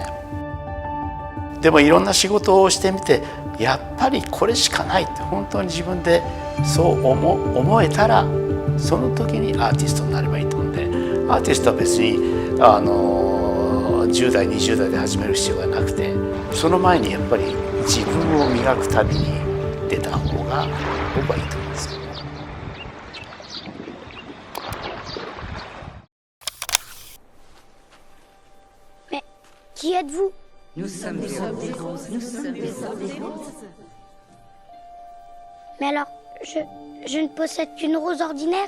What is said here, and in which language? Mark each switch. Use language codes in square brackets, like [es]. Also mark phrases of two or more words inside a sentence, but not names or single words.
[ja] でもいろんな仕事をしてみてやっぱりこれしかないって本当に自分でそう思えたらその時にアーティストになればいいと思うんで、アーティストは別に10代20代で始める必要がなくて、その前にやっぱり自分を磨く旅に出た方が僕はいいと思うんですよ。 [fr] Mais qui êtes-vous? Nous sommes des roses. Mais alors, je ne possède qu'une rose ordinaire?